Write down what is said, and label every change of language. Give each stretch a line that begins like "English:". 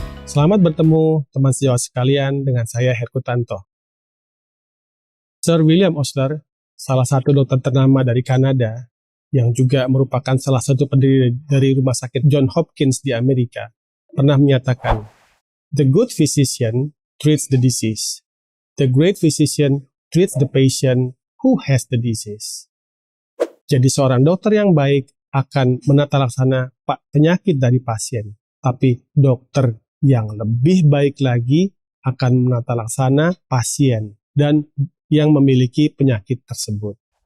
Indonesian: Selamat bertemu teman sejawat sekalian dengan saya Herkutanto. Sir William Osler, salah satu dokter ternama dari Kanada, yang juga merupakan salah satu pendiri dari Rumah Sakit Johns Hopkins di Amerika, pernah menyatakan,
English: "The good physician treats the disease. The great physician treats the patient who has the disease."
Indonesian: Jadi seorang dokter yang baik akan menata laksana penyakit dari pasien, tapi dokter yang lebih baik lagi akan menata laksana pasien dan yang memiliki penyakit tersebut.